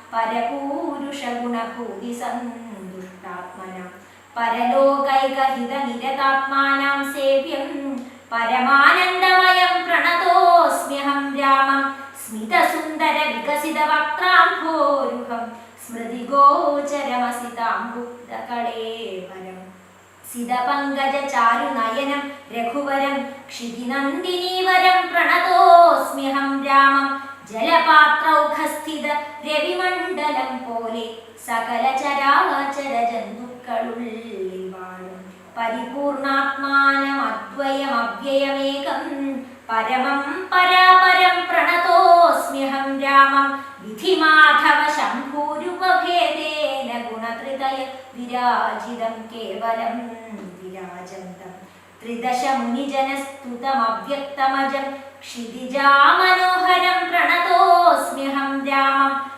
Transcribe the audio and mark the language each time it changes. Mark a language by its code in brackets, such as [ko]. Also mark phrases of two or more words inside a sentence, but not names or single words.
[sa] परपूरुषगुणभूतिसन्तुष्टात्मनां परलोकैकहितनिरतात्मानां सेव्यं परमानन्दमयं प्रणतोऽस्म्यहं रामं स्मितसुन्दरविकसितवक्त्राम्भोरुहं स्मृतिगोचरमसिताम्बुक्तकळेवरम् सितपङ्कजचारुनयनं रघुवरं क्षितिनन्दिनीवरं प्रणतोऽस्म्यहं रामं [ml] ജലപാത്രൗഖസ്ഥിത രവിമണ്ഡലം പോലെ സകല ചരാചര ജന്തുക്കളുള്ളിൽ വാഴും [sa] പരിപൂർണാത്മാനം അദ്വയം അവ്യയമേകം പരമം പരാപരം പ്രണതോസ്മ്യഹം രാമം വിധിമാധവ ശംഭൂരുപഭേദേന ഗുണത്രിതയ വിരാജിതം കേവലം വിരാജന്തം ത്രിദശ മുനിജനസ്തുതമവ്യക്തമജം ക്ഷിതിജാമനോഹരം പ്രണതോസ്മ്യഹം രാമം